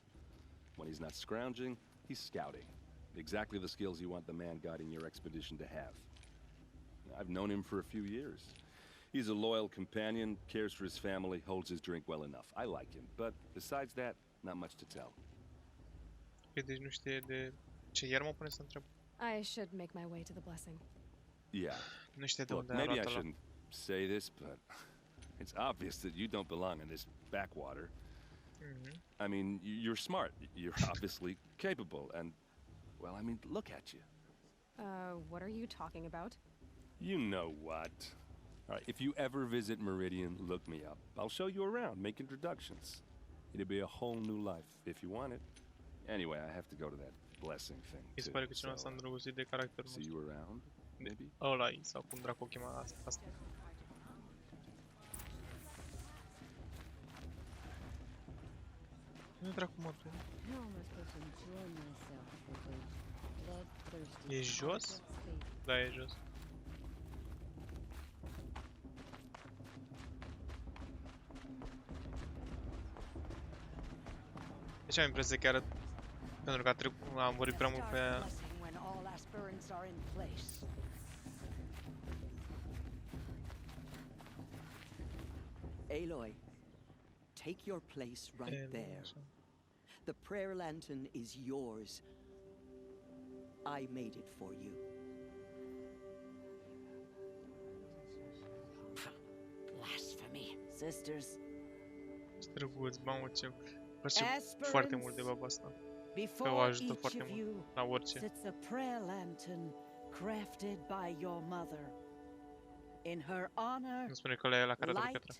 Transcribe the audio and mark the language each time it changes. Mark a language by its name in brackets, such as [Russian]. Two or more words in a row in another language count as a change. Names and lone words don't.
[English] When he's not scrounging, he's scouting. Exactly the skills you want the man guiding your expedition to have. I've known him for a few years. He's a loyal companion, cares for his family, holds his drink well enough. I like him, but besides that, not much to tell. [Romanian] Ok, deci nu știe de... Ce, iar mă pune să întreb? [English] I should make my way to the blessing. Yeah. [Romanian] Nu știe de [English] Look, [Romanian] unde a [English] maybe I [Romanian] luat ăla. [English] shouldn't say this, but it's obvious that you don't belong in this backwater. I mean, you're smart. You're obviously capable, and, well, I mean, look at you. What are you talking about? You know what. All right, if you ever visit Meridian, look me up. I'll show you around, make introductions. It'll be a whole new life, if you want it. Anyway, I have to go to that blessing thing, [Romanian] Mi se [English] too, [Romanian] pare că cineva s-a [English] so, [Romanian] îndrăgostit de caracterul [English] see [Romanian] nostru. [English] you around, maybe? [Romanian] Ăla-i, sau cum dracu o chema asta. Nu dracu mă tu. E jos? Da, e jos. Deci am impresia că chiar pentru că am vorbit prea mult pe aia. [English] When all aspirants are in place. Aloy, take your place right there. The prayer lantern is yours. I made it for you. Blasphemy. Sisters, [Romanian] Drăguț, mamă, ce... Îmi place foarte mult de baba asta. [English] before [Romanian] o ajută [English] each [Romanian] foarte [English] of [Romanian] mult [English] you [Romanian] la orice. [English] sits a prayer lantern crafted by your mother. In her honor, [Romanian] Nu spune că la care de [English] light [Romanian] piatră.